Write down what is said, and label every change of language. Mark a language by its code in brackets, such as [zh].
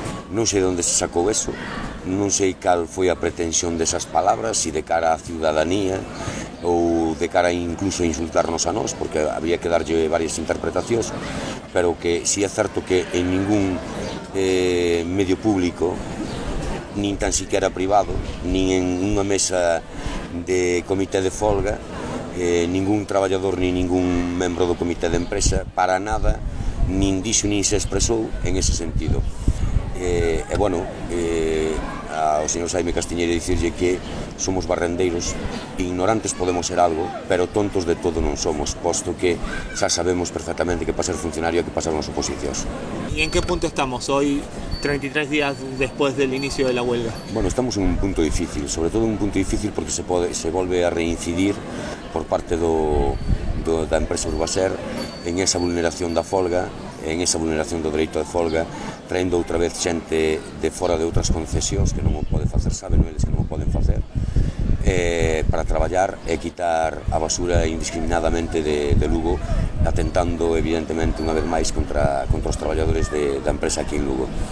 [gl] Non sei onde se sacou eso, non sei cal foi a pretensión desas palabras, se de cara á ciudadanía ou de cara incluso a insultarnos a nós, porque había que darlle varias interpretacións, pero que si é certo que en ningún medio público, nin tan siquiera privado, nin en unha mesa de comité de folga, ningún traballador nin ningún membro do comité de empresa para nada nin dixo nin se expresou en ese sentido. Bueno, ao señor Jaime Castiñeira dicirlle que somos barrendeiros, ignorantes podemos ser algo, pero tontos de todo non somos, posto que xa sabemos perfectamente que para ser funcionario hai que pasar unhas oposicións. [es] ¿Y en qué punto estamos hoy, 33 días después del inicio de la huelga? Bueno, estamos en un punto difícil, sobre todo en un punto difícil porque [gl] se volve a reincidir por parte da empresa Urbaser en esa vulneración da folga, en esa vulneración do dereito de folga, traendo outra vez xente de fora de outras concesións que non o pode facer, saben eles que non o poden facer, para traballar e quitar a basura indiscriminadamente de Lugo, atentando evidentemente unha vez máis contra os traballadores da empresa aquí en Lugo.